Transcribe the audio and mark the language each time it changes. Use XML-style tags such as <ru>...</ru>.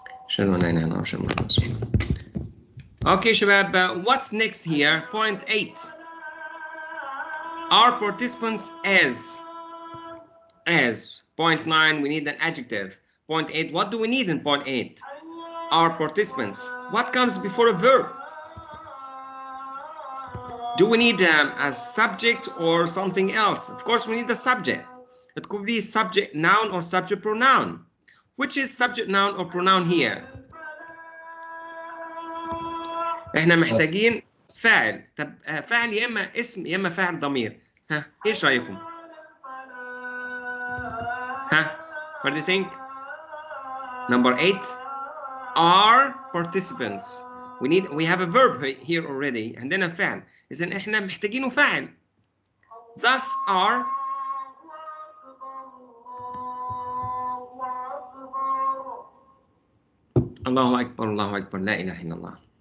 <ar>أشهد أن لا إله إلا الله وأشهد أن محمدا رسول الله.</ar> <en>Okay, Shabab, what's next here? Point 8. Are participants as. Point 9, we need an adjective. Point 8, what do we need in point 8? Are participants. What comes before a verb? Do we need a subject or something else? Of course, we need the subject. It could be subject noun or subject pronoun. Which is subject noun or pronoun here?</en> <ar>احنا محتاجين فاعل. طب فاعل يا اما اسم يا اما فاعل ضمير. ها ايش رايكم؟ ها</ar> <en>what do you think? Number 8 are participants. We have a verb here already</en> <ar>عندنا فعل. إذن احنا محتاجينه فاعل.</ar> <en>Thus are</en> <ar>الله أكبر الله أكبر لا إله إلا الله.</ar>